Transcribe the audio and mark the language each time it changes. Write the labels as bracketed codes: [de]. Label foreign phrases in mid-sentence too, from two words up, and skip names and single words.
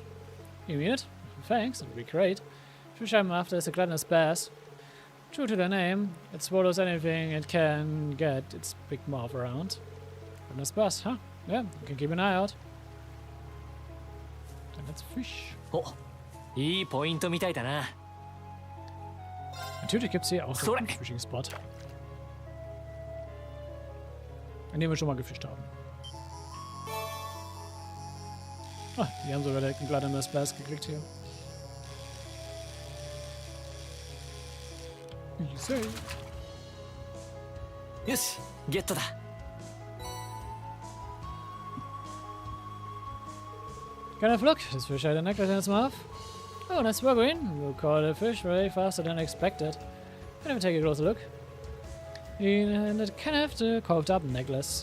[en] You mean it? Thanks, that would be great. Fish I'm after is a gluttonous bass. True to the name, it swallows anything it can get its big mouth around. Gluttonous bass, huh? Yeah, you can keep an eye out. Then let's fish. [ja] お、いいポイントみたいだな。 [de] Natürlich gibt es hier auch so einen Fishing-Spot. An dem wir schon mal gefischt haben. Ah, die haben sogar direkt einen [en] Gluttonous Bass [de] gekriegt hier. [en] Easy. [ja] よし、ゲットだ。 [en] Kind of look, this fish had a necklace in its mouth. Oh, nice work, Green. You caught a fish way faster than expected. Let me take a closer look. And it kind of the carved up necklace.